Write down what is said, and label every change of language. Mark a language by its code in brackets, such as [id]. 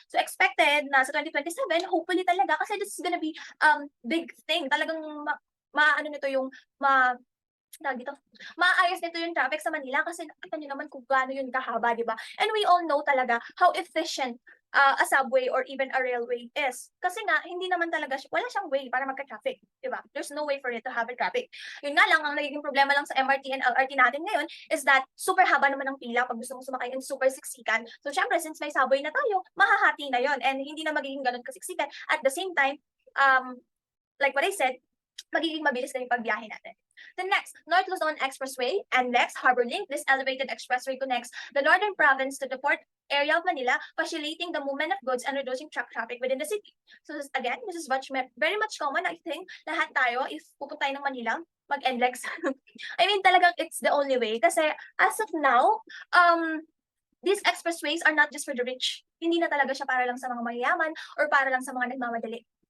[en] So expected na sa 2027, hopefully talaga, kasi this is gonna be big thing. [tl] Talagang maano nito yung maayos nito yung traffic sa Manila kasi nakita nyo naman kung gaano yun kahaba, di ba? [en] And we all know talaga how efficient a subway or even a railway is. [tl] Kasi nga, hindi naman talaga, wala siyang way para magka-traffic, di ba? [en] There's no way for it to have a traffic. [tl] Yun nga lang, ang nagiging problema lang sa MRT and LRT natin ngayon [en] is that [tl] super haba naman ng pila pag gusto mong sumakay and super siksikan. So, syempre, since may subway na tayo, mahahati na yon and hindi na magiging ganun kasiksikan. [en] At the same time, like what I said, [tl] magiging mabilis na yung pagbiyahe natin. [en] The next, North Luzon Expressway and next, Harbor Link. This elevated expressway connects the northern province to the port area of Manila, facilitating the movement of goods and reducing truck traffic within the city. So again, this is very much common. I think [tl] lahat tayo, [en] if pupunta tayo ng Manila, mag-NLEX. I mean, talagang it's the only way. Kasi as of now, these expressways are not just for the rich. [tl] Hindi na talaga siya para lang sa mga mayayaman or para lang sa mga nagmamadali.